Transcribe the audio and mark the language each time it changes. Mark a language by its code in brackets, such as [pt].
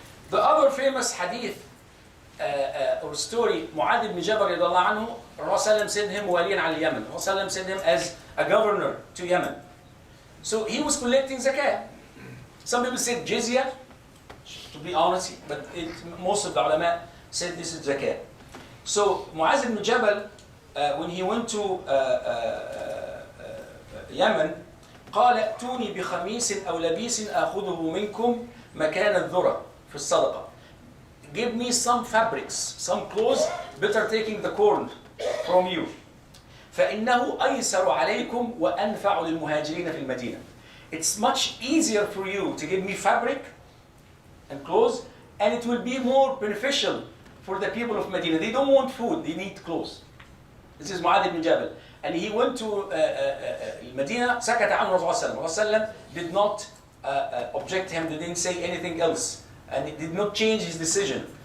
[en] The other famous hadith or story, Mu'adh ibn Jabal radiyallahu anhu, Rasulullah sent him waliyan al Yemen. Rasulullah sent him as a governor to Yemen. So he was collecting zakah. Some people said jizya, to be honest, but most of the ulama said this is zakah. So Mu'az ibn Jabal, when he went to Yemen, [ar] قال ائتوني بخميس أو لبيس آخذه منكم مكان الذرة في الصدقة. [en] Give me some fabrics, some clothes, better taking the corn from you. [ar] فإنه أيسر عليكم وأنفع للمهاجرين في المدينة. [en] It's much easier for you to give me fabric and clothes, and it will be more beneficial for the people of Medina. They don't want food, they need clothes. This is Mu'adh ibn Jabal. And he went to Medina, [ar] سكت عنه الرسول صلى الله عليه وسلم, [en] did not object him, they didn't say anything else, and he did not change his decision.